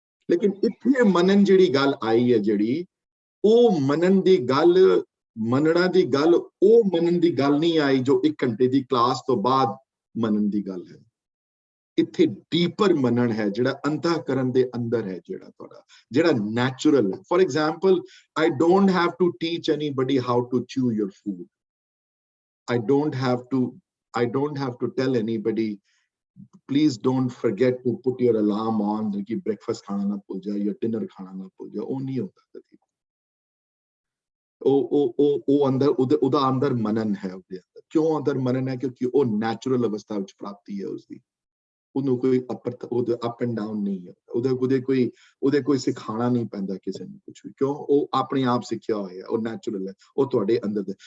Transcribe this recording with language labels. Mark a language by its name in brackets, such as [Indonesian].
[Punjabi] ਲੇਕਿਨ ਇੱਥੇ ਮੰਨਣ ਜਿਹੜੀ ਗੱਲ ਆਈ ਹੈ, ਜਿਹੜੀ ਉਹ ਮੰਨਣ ਦੀ ਗੱਲ, ਮੰਨਣਾ ਦੀ ਗੱਲ, ਉਹ ਮੰਨਣ ਦੀ ਗੱਲ ਨਹੀਂ ਆਈ ਜੋ 1 ਘੰਟੇ ਦੀ ਕਲਾਸ ਤੋਂ ਬਾਅਦ ਮੰਨਣ ਦੀ ਗੱਲ ਹੈ। ਇੱਥੇ ਡੀਪਰ ਮੰਨਣ ਹੈ, ਜਿਹੜਾ ਅੰਤःਕਰਨ ਦੇ ਅੰਦਰ ਹੈ, ਜਿਹੜਾ ਤੁਹਾਡਾ, ਜਿਹੜਾ ਨੈਚੁਰਲ ਹੈ। [English] For example, I don't have to teach anybody how to chew your food. I don't have to tell anybody, please don't forget to put your alarm on [Hindi] कि breakfast खाना ना भूल जाए या dinner खाना ना भूल जाए। [Punjabi] ਉਹ ਨਹੀਂ ਹੁੰਦਾ ਕਦੀ। ਉਹ ਅੰਦਰ ਉਹਦਾ ਅੰਦਰ ਮਨਨ ਹੈ, ਉਹਦੇ ਅੰਦਰ। ਕਿਉਂ ਅੰਦਰ ਮਨਨ ਹੈ? ਕਿਉਂਕਿ ਉਹ ਨੈਚੁਰਲ ਅਵਸਥਾ ਵਿੱਚ ਪ੍ਰਾਪਤੀ ਹੈ ਉਸਦੀ। ਉਹਨੂੰ ਕੋਈ ਅਪ ਐਂਡ ਡਾਊਨ ਨਹੀਂ ਹੈ, ਉਹਦੇ ਕੋਈ ਸਿਖਾਉਣਾ ਨਹੀਂ ਪੈਂਦਾ ਕਿਸੇ ਨੂੰ ਕੁਝ ਵੀ। ਕਿਉਂ? ਉਹ ਆਪਣੇ ਆਪ ਸਿੱਖਿਆ ਹੋਇਆ, ਉਹ ਨੈਚੁਰਲ ਹੈ, ਉਹ ਤੁਹਾਡੇ ਅੰਦਰ ਦੇ।